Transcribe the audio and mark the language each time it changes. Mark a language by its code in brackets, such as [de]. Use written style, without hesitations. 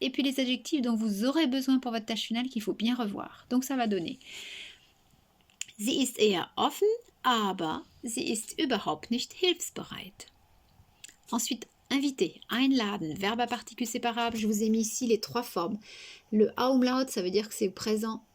[fr] Et puis les adjectifs dont vous aurez besoin pour votre tâche finale qu'il faut bien revoir. Donc ça va donner [de] Sie ist eher offen, aber sie ist überhaupt nicht hilfsbereit. [fr] Ensuite, inviter, einladen, verbe à particule séparable. Je vous ai mis ici les trois formes. Le Umlaut, ça veut dire que c'est au présent.